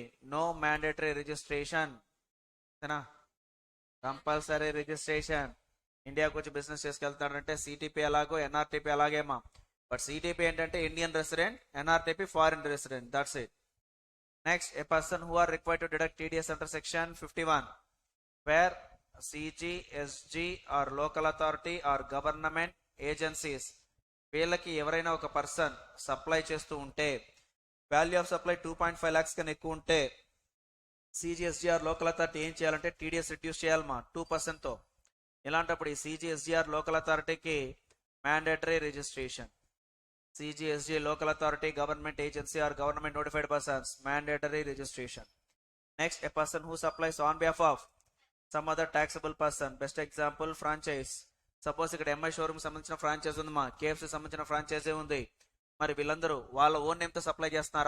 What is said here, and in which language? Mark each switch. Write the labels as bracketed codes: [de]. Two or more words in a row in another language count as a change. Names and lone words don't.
[en] No mandatory registration, compulsory registration. [te] ఇండియాకు వచ్చి బిజినెస్ చేసుకెళ్తాడంటే సిటీపీ ఎలాగో ఎన్ఆర్టీపీ అలాగేమా. బట్ సిటీపీ ఏంటంటే [en] Indian resident, [te] ఎన్ఆర్టీపీ [en] foreign resident. That's it. Next, a person who are required to deduct TDS under section 51 where CG, SG or local authority or government agencies, [te] వీళ్ళకి ఎవరైనా ఒక [en] person supply [te] చేస్తూ ఉంటే [en] value of supply 2.5 lakhs [te] కన్నా ఎక్కువ ఉంటే [en] CG/SGR local authority [te] ఏం చేయాలంటే [en] TDS reduce చేయాలమ్మా 2%తో. [te] ఇలాంటప్పుడు ఈ CG/SGR [en] local authority-కి mandatory registration. CG/SG local authority government agency or government notified persons mandatory registration. Next, a person who supplies on behalf of some other taxable person. Best example franchise. [te] సపోజ్ ఇక్కడ ఎంఐ షోరూమ్ సంబంధించిన ఫ్రాంచైజ్ ఉంది మా, KFC సంబంధించిన ఫ్రాంచైజీ ఉంది. మరి వీళ్ళందరూ వాళ్ళ [en] own name [te] తో సప్లై చేస్తున్నారా?